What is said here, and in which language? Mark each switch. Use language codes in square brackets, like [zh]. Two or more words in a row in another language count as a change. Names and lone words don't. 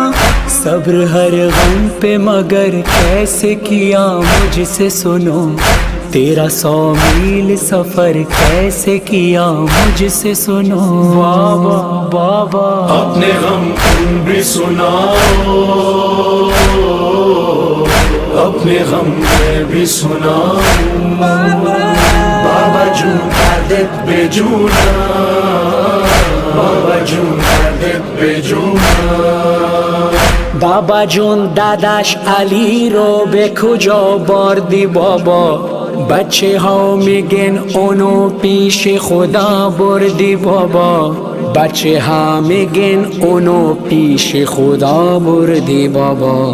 [ur] صبر ہر غم پہ مگر کیسے کیا مجھ سے سنو، تیرا 100 میل سفر کیسے کیا مجھ سے سنو. بابا اپنے غم تم بھی سناؤ، اپنے غم میں بھی سناؤں. [fa] بابا جون دردت به جونم، بابا جون دردت به جونم. بابا جون داداش علی رو به کجا بردی بابا، بچه ها میگن اونو پیش خدا بردی بابا، بچه ها میگن اونو پیش خدا بردی بابا.